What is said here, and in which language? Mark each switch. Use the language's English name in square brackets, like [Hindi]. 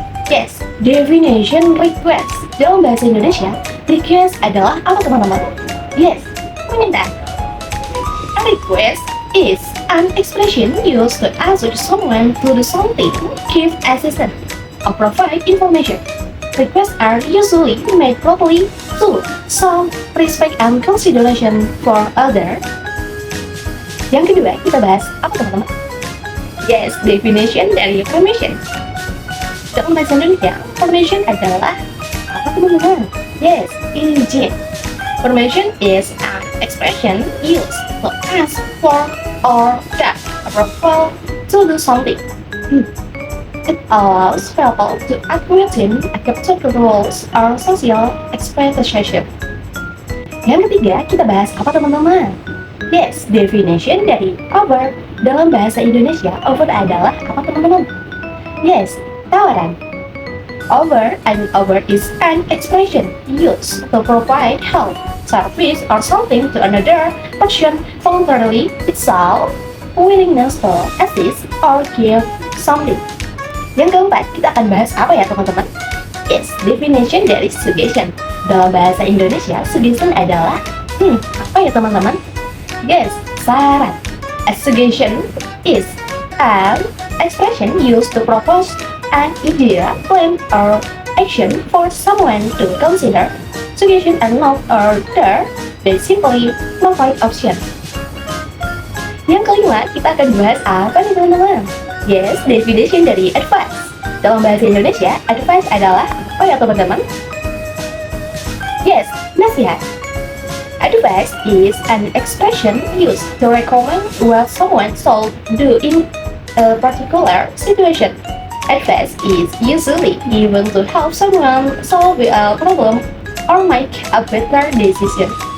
[English] Yes, definition request. [Indonesian] Dalam bahasa Indonesia, request adalah apa teman-teman? Yes, permintaan. [English] A request is an expression used to ask someone to do something, give assistance, or provide information. Requests are usually made properly to show respect and consideration for others. [Indonesian] Yang kedua, kita bahas apa teman-teman? Yes, definition dari permission. Dalam bahasa Indonesia, permission adalah apa teman-teman? Yes, izin. [English] Permission is an expression used to ask for or get approval to do something. It allows people to agree to the rules or social expectation. [Indonesian] Yang ketiga, kita bahas apa teman-teman? Yes, definition dari over. Dalam bahasa Indonesia, over adalah apa teman-teman? Yes, tawaran. [English] Over is an expression used to provide help, service, or something to another person voluntarily. It shows willingness to assist or give something. [Indonesian] Yang keempat, kita akan bahas apa ya teman-teman? Yes, definition dari suggestion. Dalam bahasa Indonesia, suggestion adalah apa ya teman-teman? Yes, saran. [English] A suggestion is an expression used to propose an idea, plan, or action for someone to consider. Suggestion are not order, they simply provide option. [Indonesian] Yang kelima, kita akan bahas apa nih teman-teman? Yes, definition dari advice. Dalam bahasa Indonesia, advice adalah apa ya teman-teman? Yes, nasihat. [English] Advice is an expression used to recommend what someone should do in a particular situation. Advice is usually given to help someone solve a problem or make a better decision.